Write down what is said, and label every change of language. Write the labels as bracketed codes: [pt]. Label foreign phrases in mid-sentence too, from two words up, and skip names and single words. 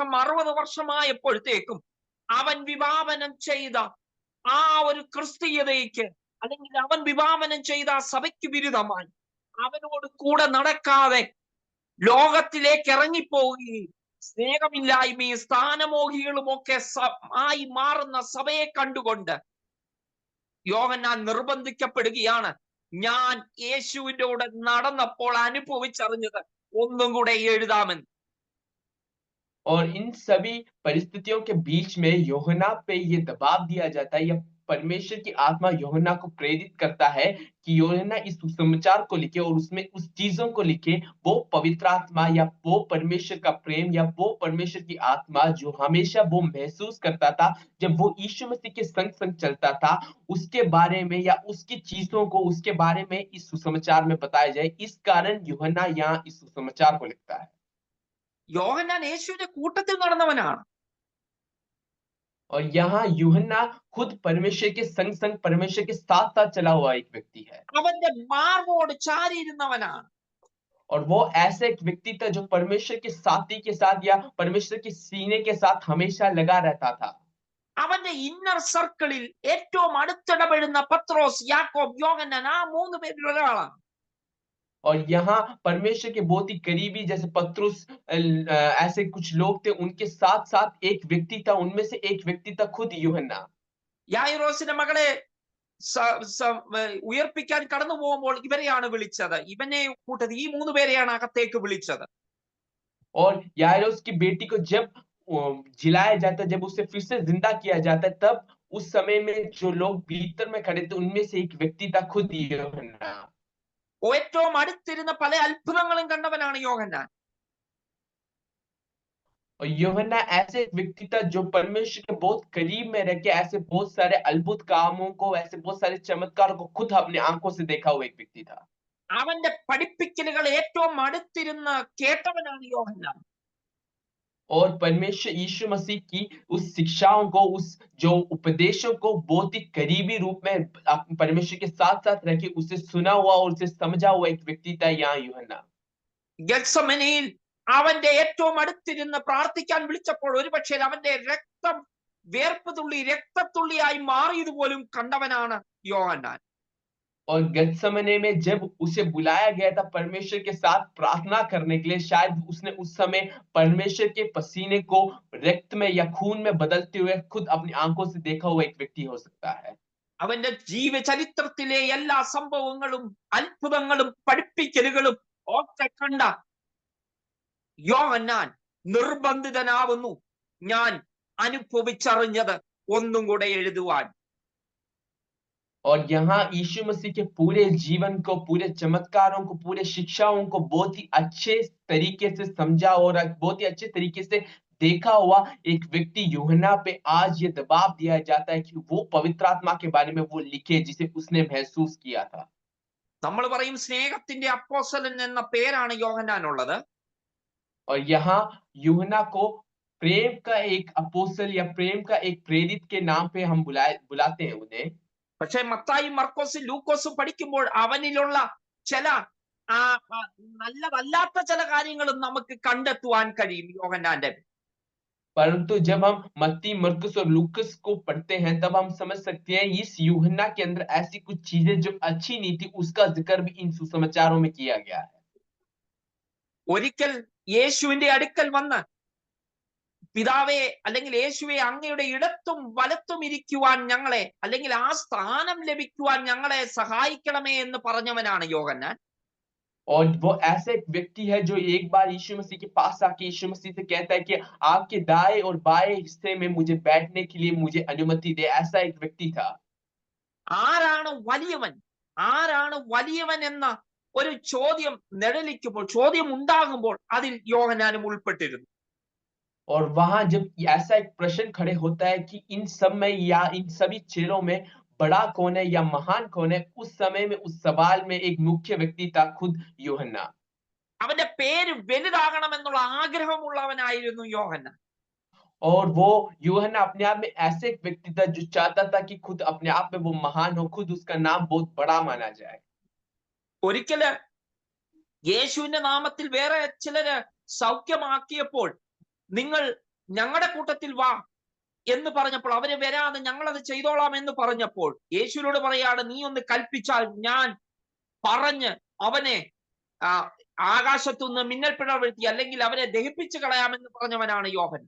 [ml] 60 വർഷമായപ്പോഴത്തേക്കും അവൻ വിഭാവനം ചെയ്ത ആ ഒരു ക്രിസ്തീയതയ്ക്ക് അല്ലെങ്കിൽ അവൻ വിഭാവനം ചെയ്ത സഭയ്ക്ക് വിരുദ്ധമായി അവനോട് കൂടെ നടക്കാതെ ലോകത്തിലേക്ക് ഇറങ്ങിപ്പോവുകയും സ്നേഹമില്ലായ്മയും സ്ഥാനമോഹികളും ഒക്കെ ആയി മാറുന്ന സഭയെ കണ്ടുകൊണ്ട് യോഹന്നാൻ നിർബന്ധിക്കപ്പെടുകയാണ്, ഞാൻ യേശുവിന്റെ കൂടെ നടന്നപ്പോൾ അനുഭവിച്ചറിഞ്ഞത് ഒന്നും കൂടെ എഴുതാമെന്ന്. [hi] और इन सभी परिस्थितियों के बीच में यूहन्ना पे ये दबाव दिया जाता है, या परमेश्वर की आत्मा यूहन्ना को प्रेरित करता है कि यूहन्ना इस सुसमाचार को लिखे और उसमें उस चीजों को लिखे, वो पवित्र आत्मा या वो परमेश्वर का प्रेम या वो परमेश्वर की आत्मा जो हमेशा वो महसूस करता था जब वो यीशु मसीह के संग संग चलता था, उसके बारे में या उसकी चीजों को उसके बारे में इस सुसमाचार में बताया जाए। इस कारण यूहन्ना यहाँ इस सुसमाचार को लिखता है। [ml] യോഹന്നാൻ യേശുവിന്റെ കൂട്ടത്തിൽ നടന്നവനാണ്. [hi] और यहाँ यूहन्ना खुद परमेश्वर के संग संग परमेश्वर के साथ साथ चला हुआ एक व्यक्ति है, [ml] അവന്റെ മാർവോട് ചാരിയിരുന്നവനാണ്. [hi] और वो ऐसा एक व्यक्ति था जो परमेश्वर के साथी के साथ या परमेश्वर के सीने के साथ हमेशा लगा रहता था। [ml] അവന്റെ [en] inner circleil [ml] ഏറ്റവും അടുത്തിടപെടുന്ന പത്രോസ്, യാക്കോബ്, യോഹന്നാൻ, ആ 3 പേരിൽ ഒരാളാണ്. [hi] और यहाँ परमेश्वर के बहुत ही करीबी जैसे पतरस ऐसे कुछ लोग थे, उनके साथ-साथ एक व्यक्ति था, उनमें से एक व्यक्ति था खुद यूहन्ना। [ml] യായിറോസിന്റെ മകളെ ഉയർപ്പിക്കാൻ കടന്നു പോകുമ്പോൾ ഇവരെയാണ് വിളിച്ചത്. ഇവനെ കൂട്ടത്തിൽ ഈ 3 പേരെയാണ് അകത്തേക്ക് വിളിച്ചത്. [hi] और याइरोस की बेटी को जब जिलाया जाता है, जब उसे फिर से जिंदा किया जाता है, तब उस समय में जो लोग भीतर में खड़े थे, उनमें से एक व्यक्ति था खुद यूहन्ना। [ml] ഏറ്റവും അടുത്തിരുന്ന പല അത്ഭുതങ്ങളും കണ്ടവനാണ് യോഹന്നാൻ. [hi] और यूहन्ना ऐसे एक व्यक्ति था जो परमेश्वर के बहुत करीब में रह के ऐसे बहुत सारे अद्भुत कामों को, ऐसे बहुत सारे चमत्कारों को खुद अपनी आंखों से देखा हुआ एक व्यक्ति था। [ml] അവന്റെ പഠിപ്പിക്കലുകൾ ഏറ്റവും അടുത്തിരുന്ന് കേട്ടവനാണ് യോഹന്നാൻ. [hi] और परमेश्वर यीशु मसीह की उस शिक्षाओं को, उस जो उपदेशों को बहुत ही करीबी रूप में परमेश्वर के साथ-साथ रह के उसे सुना हुआ और उसे समझा हुआ एक व्यक्ति था यहाँ यूहन्ना। [ml] ഗത്സമനയിൽ അവന്റെ ഏറ്റവും അടുത്തിരുന്ന് പ്രാർത്ഥിക്കാൻ വിളിച്ചപ്പോൾ ഒരുപക്ഷേ അവന്റെ രക്തം വേർപ്പ് തുള്ളി രക്തത്തുള്ളിയായി മാറിയത് പോലും കണ്ടവനാണ് യോഹന്നാൻ. [hi] और गतसमने में जब उसे बुलाया गया था परमेश्वर के साथ प्रार्थना करने के लिए, शायद उसने उस समय परमेश्वर के पसीने को रक्त में या खून में बदलते हुए खुद अपनी आंखों से देखा हुआ एक व्यक्ति हो सकता है। [ml] അവന്റെ ജീവചരിത്രത്തിലെ എല്ലാ സംഭവങ്ങളും അത്ഭുതങ്ങളും പഠിപ്പിക്കലുകളും ഒക്കെ കണ്ട യോഹന്നാൻ നിർബന്ധിതനാവുന്നു, ഞാൻ അനുഭവിച്ചറിഞ്ഞത് ഒന്നും കൂടെ എഴുതുവാൻ. [hi] और यहाँ यीशु मसीह के पूरे जीवन को, पूरे चमत्कारों को, पूरे शिक्षाओं को बहुत ही अच्छे तरीके से समझा और बहुत ही अच्छे तरीके से देखा हुआ एक व्यक्ति यूहन्ना पे आज ये दबाव दिया जाता है कि वो पवित्र आत्मा के बारे में वो लिखे जिसे उसने महसूस किया था। [ml] നമ്മൾ പറയും സ്നേഹത്തിന്റെ അപ്പോസ്തലൻ എന്ന പേരാണ് യോഹന്നാനുള്ളത്. [hi] और यहाँ यूहन्ना को प्रेम का एक अपोस्तल या प्रेम का एक प्रेरित के नाम पे हम बुलाते हैं उन्हें। [ml] പക്ഷെ മത്തായി മർക്കോസും ലൂക്കോസും പഠിക്കുമ്പോൾ അവനിലുള്ള ചില നല്ലതല്ലാത്ത ചില കാര്യങ്ങളും നമുക്ക് കണ്ടെത്തുവാൻ കഴിയും യോഹന്നാന്റെ. [hi] परंतु जब हम मत्ती, मरकुस और लूकस को पढ़ते हैं, तब हम समझ सकते हैं इस यूहन्ना के अंदर ऐसी कुछ चीजें जो अच्छी नहीं थी, उसका जिक्र भी इन सुसमाचारों में किया गया है। [ml] ഒരിക്കൽ യേശുവിന്റെ അടുക്കൽ വന്ന് പിതാവേ അല്ലെങ്കിൽ യേശുവെ അങ്ങയുടെ ഇടത്തും വലത്തും ഇരിക്കുവാൻ ഞങ്ങളെ, അല്ലെങ്കിൽ ആ സ്ഥാനം ലഭിക്കുവാൻ ഞങ്ങളെ സഹായിക്കണമേ എന്ന് പറഞ്ഞവനാണ് യോഹന്നാൻ. [hi] और वो ऐसा एक व्यक्ति है जो एक बार यीशु मसीह के पास आके यीशु मसीह से कहता है कि आपके दाएं और बाएं हिस्से में मुझे बैठने के लिए मुझे अनुमति दे। ऐसा एक व्यक्ति था। [ml] ആരാണ് വലിയവൻ, ആരാണ് വലിയവൻ എന്ന ഒരു ചോദ്യം നിഴലിക്കുമ്പോൾ, ചോദ്യം ഉണ്ടാകുമ്പോൾ അതിൽ യോഹന്നാനും ഉൾപ്പെട്ടിരുന്നു. [hi] और वहां जब ऐसा एक प्रश्न खड़े होता है कि इन सब में या इन सभी चेलों में बड़ा कौन है या महान कौन है, उस समय में उस सवाल में एक मुख्य व्यक्ति था खुद यूहन्ना। [ml] അവന്റെ പേര് വലുതാകണമെന്നുള്ള ആഗ്രഹമുള്ളവനായിരുന്നു യോഹന്നാൻ. [hi] और वो यूहन्ना अपने आप में ऐसे एक व्यक्ति था जो चाहता था कि खुद अपने आप में वो महान हो, खुद उसका नाम बहुत बड़ा माना जाए। [ml] ഒരിക്കല് യേശുവിന്റെ നാമത്തിൽ വേറെ ചിലര് സൗഖ്യമാക്കിയപ്പോൾ നിങ്ങൾ ഞങ്ങളുടെ കൂട്ടത്തിൽ വാ എന്ന് പറഞ്ഞപ്പോൾ അവര് വരാതെ ഞങ്ങളത് ചെയ്തോളാം എന്ന് പറഞ്ഞപ്പോൾ യേശുവിനോട് പറയാണ്, നീ ഒന്ന് കൽപ്പിച്ചാൽ ഞാൻ പറഞ്ഞ് അവനെ ആകാശത്തുനിന്ന് മിന്നൽ പിഴ വീഴ്ത്തി അല്ലെങ്കിൽ അവരെ ദഹിപ്പിച്ചു കളയാമെന്ന് പറഞ്ഞവനാണ് യോഹന്നാൻ.